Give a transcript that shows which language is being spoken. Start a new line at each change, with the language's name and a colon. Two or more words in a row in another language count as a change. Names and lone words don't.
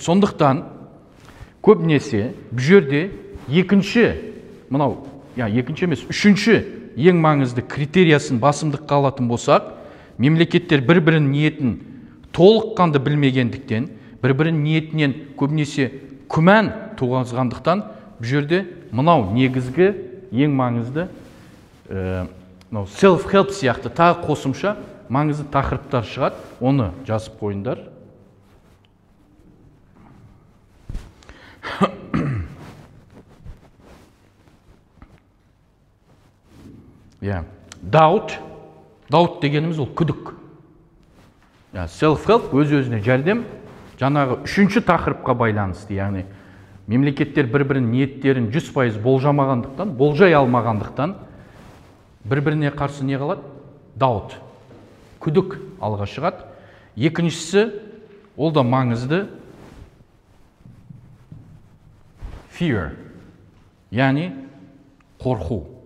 Kazakh: Сондықтан көбінесе бұл жерде үшінші ең маңызды критериясын басымдыққа алатын болсақ, мемлекеттер бір-бірінің ниетін толыққанды білмегендіктен, бір-бірінің ниетінен көбінесе күмән туғызғандықтан, бұл жерде мынау негізгі ең маңызды self-help сияқты тағы қосымша маңызды тақырыптар шығады, оны жазып қойыңдар. Doubt дегеніміз ол күдік. Self-help өз-өзіне жәрдем, жаңағы үшінші тақырыпқа байланысты, яғни мемлекеттер бір-бірінің ниеттерін 100% болжамағандықтан, болжай алмағандықтан, бір-біріне қарсы не қалады? Doubt, күдік алға шығады. Екіншісі, ол да маңызды, fear, яғни қорқу.